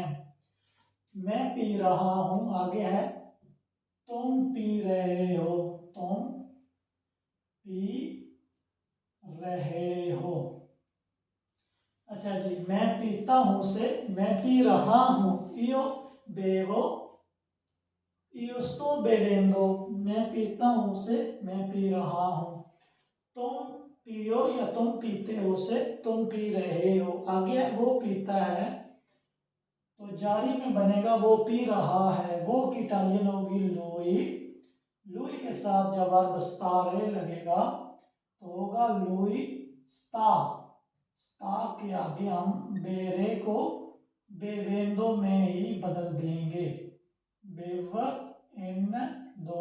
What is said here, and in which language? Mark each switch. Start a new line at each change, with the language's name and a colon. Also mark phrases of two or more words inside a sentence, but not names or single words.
Hindi: मैं पी रहा हूं, आगे है तुम पी रहे हो, तुम पी रहे हो। अच्छा जी, मैं पीता हूं से मैं पी रहा हूं,
Italian: io bevo, io sto bevendo,
Hindi: मैं पीता हूं से मैं पी रहा हूं। तुम पियो या तुम पीते हो से तुम पी रहे हो, आगे वो पीता है तो जारी में बनेगा वो पी रहा है, वो की इटालियन होगी लुई, लुई के साथ जब वर्ब स्टारे लगेगा तो होगा
Italian: lui sta,
Hindi: स्टा के आगे हम बेरे को बेवेंदो में ही बदल देंगे,
Italian: bev en do.